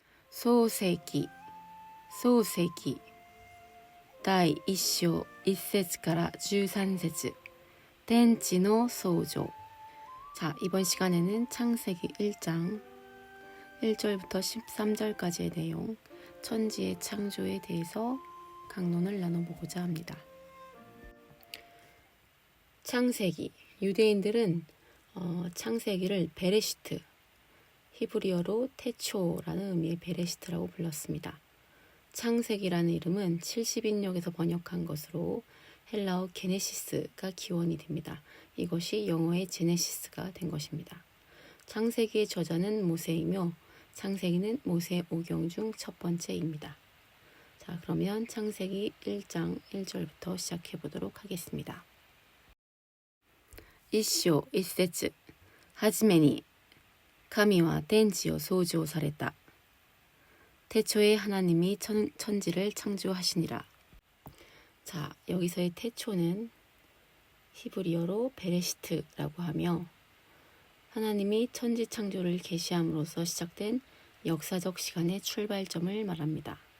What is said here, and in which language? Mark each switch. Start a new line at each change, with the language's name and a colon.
Japanese: 創世記創世記第1章1節から13節天地の創造.
Korean: 자, 이번 시간에는 창세기 1장 1절부터 13절까지의 내용, 천지의 창조에 대해서 강론을 나눠보고자 합니다. 창세기, 유대인들은 창세기를 베레시트, 히브리어로 태초라는 의미의 베레시트라고 불렀습니다. 창세기라는 이름은 70인역에서 번역한 것으로 헬라어 게네시스가 기원이 됩니다. 이것이 영어의 제네시스가 된 것입니다. 창세기의 저자는 모세이며 창세기는 모세 오경 중 첫 번째입니다. 자, 그러면 창세기 1장 1절부터 시작해 보도록 하겠습니다.
Japanese: 1章1節はじめに神は天地を創造された.
Korean: 태초에 하나님이 천지를 창조하시니라. 자, 여기서의 태초는 히브리어로 베레시트라고 하며 하나님이 천지 창조를 계시함으로써 시작된 역사적 시간의 출발점을 말합니다.